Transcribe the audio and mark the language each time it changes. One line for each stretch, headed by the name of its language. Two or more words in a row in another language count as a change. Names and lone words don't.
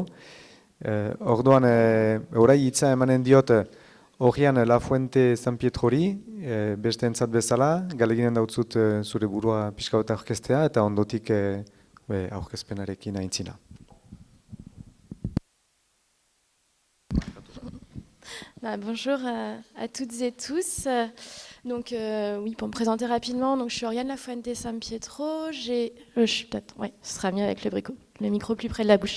Basque: Orduan, orai hitza emanen diot Orian Lafuente San Pietrori, beste entzat bezala, galeginen dautzut zure burua pixka bat aurkeztea eta ondotik aurkezpenarekin aintzina.
French: Bonjour à toutes et tous. Donc oui, pour me présenter rapidement, donc je suis Oriane Lafuente San Pietro. Ce sera mieux avec le micro plus près de la bouche.